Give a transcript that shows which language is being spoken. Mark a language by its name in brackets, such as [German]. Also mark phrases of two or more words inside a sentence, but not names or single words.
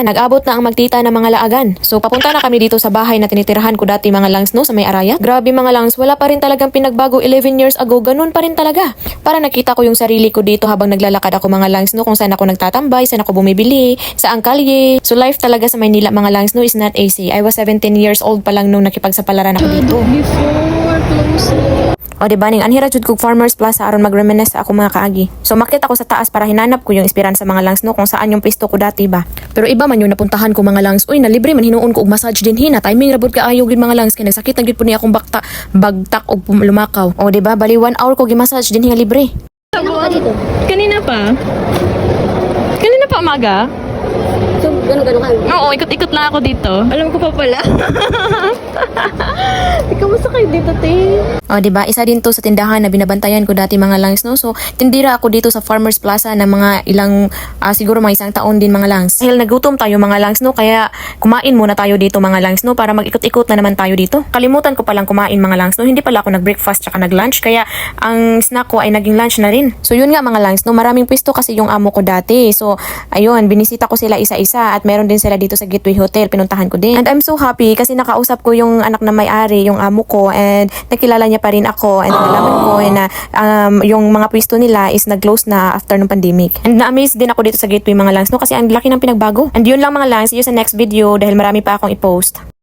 [Filipino] Nag-abot na ang magtita ng mga laagan. So, papunta na kami dito sa bahay na tinitirahan ko dati mga langs no, sa may Araya. Grabe mga langs, wala pa rin talagang pinagbago 11 years ago. Ganun pa rin talaga. Para nakita ko yung sarili ko dito habang naglalakad ako mga langs no, kung saan ako nagtatambay, saan ako bumibili, saan kalye. So, life talaga sa Maynila mga langs no [English] is not easy. I was 17 years old [Filipino] pa lang nung nakipagsapalaran ako dito. [English] Before closing. [Cebuano] O diba, ning anhira jud kog Farmers Plaza aron mag-reminisce sa ako mga kaagi. [Filipino] So makita ako sa taas para hinanap ko yung esperansa mga langs no kung saan yung pwesto ko dati ba. Pero iba man yung napuntahan ko mga langs. [Hiligaynon] Uy, na libre man hinuon ko og massage din hina. Timing rabod ka ayo gid mga langs kay nagsakit na gid po ni akong bagtak og lumakaw. [Cebuano] O diba, bali 1 hour ko gi-massage din hinga libre. [Filipino] Kanina pa? Kanina pa umaga? So, ganun ka. Oo, ikot-ikot lang ako dito. Alam ko pa pala. Ikaw masakay dito, te. O diba, isa din to sa tindahan na binabantayan ko dati mga langs no. So, tindira ako dito sa Farmers Plaza na mga ilang siguro mga isang taon din mga langs. Dahil nagutom tayo mga langs no, kaya kumain muna tayo dito mga langs no para mag-ikot-ikot na naman tayo dito. Kalimutan ko palang kumain mga langs no. Hindi pala ako nag-breakfast tsaka nag-lunch kaya ang snack ko ay naging lunch na rin. So, yun nga mga langs no, maraming pwesto kasi yung amo ko dati. So, ayun, binisita ko sila isa-isa at meron din sila dito sa Gateway Hotel, pinuntahan ko din. [English] And I'm so happy [Filipino] kasi nakausap ko yung anak na may-ari, yung amo ko, and nakilala niya pa rin ako, and nalaman ko na yung mga pwesto nila is nag-close na after ng pandemic. And na-amaze din ako dito sa Gateway mga langs no kasi ang laki ng pinagbago. And yun lang mga langs, [English] see you [Filipino] sa [English] next video [Filipino] dahil marami pa akong i-post.